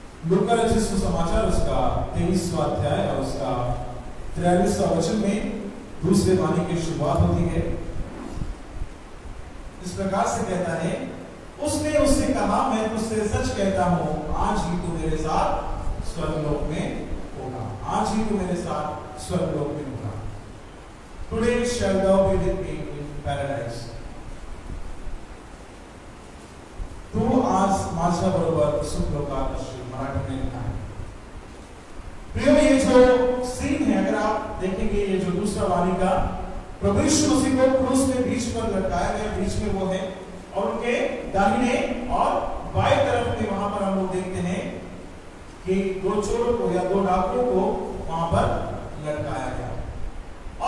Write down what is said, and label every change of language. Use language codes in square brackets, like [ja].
[hi] लूका रचित सुसमाचार उसका 23वां अध्याय और उसका 43वां वचन में दूसरे वाणी की शुरुआत होती है। इस प्रकार से कहता है, उसने उससे कहा, मैं तुझसे सच कहता हूं, आज ही तू मेरे साथ स्वर्गलोक में होगा। आज ही तू मेरे साथ स्वर्गलोक में होगा। [en] Today shall thou be with me in paradise। [mr] तू आज माझ्या बरोबर सुखलोकात असशील। [hi] मराठी में लिखा है। प्रियो ये जो सीन है, अगर आप देखेंगे ये जो दूसरा वाणी का, प्रभु यीशु मसीह को क्रूस में बीच पर लटकाया गया, बीच में वो है और उनके दाहिने और बाएं तरफ में वहां पर हम लोग देखते हैं कि 2 चोरों को या 2 डाकुओं को वहां पर लटकाया गया।